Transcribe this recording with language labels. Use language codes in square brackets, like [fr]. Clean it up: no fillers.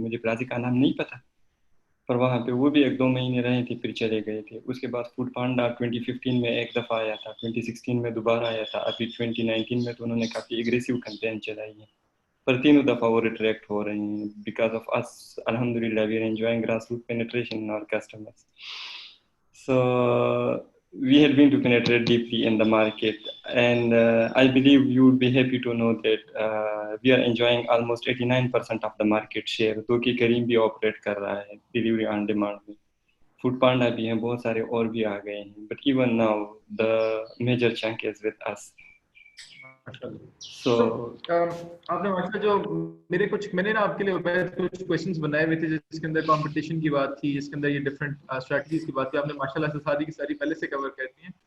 [ur] مجھے پلازے کا نام نہیں پتا, پر وہاں پہ وہ بھی 1-2 مہینے رہے تھے پھر چلے گئے تھے. اس کے بعد فوڈ پانڈا 2015 میں ایک دفعہ آیا تھا, 2016 میں دوبارہ آیا تھا, ابھی 2019 میں تو انہوں نے کافی ایگریسو کیمپین چلائی ہے, پر تینوں دفعہ وہ ریٹریکٹ ہو رہے ہیں. [en] Because of اس الحمدللہ we are enjoying grass root penetration in our customers. So we had been to penetrate deeply in the market, and I believe you would be happy to know that we are enjoying almost 89% of the market share. [ur] تو کہ کریم بھی operate کر رہا ہے delivery on demand میں, food panda بھی ہیں, بہت سارے اور بھی آ گئے ہیں, [en] But even now the major chunk is with us. [ur] So آپ نے ماشاءاللہ جو میں نے نا آپ کے لیے کچھ کویشچنز بنائے ہوئے تھے جس کے اندر کمپٹیشن کی بات تھی, جس کے اندر یہ ڈفرینٹ اسٹریٹجیز کی بات تھی. آپ نے ماشاءاللہ سے ساری کی ساری پہلے سے کور کر دی ہیں.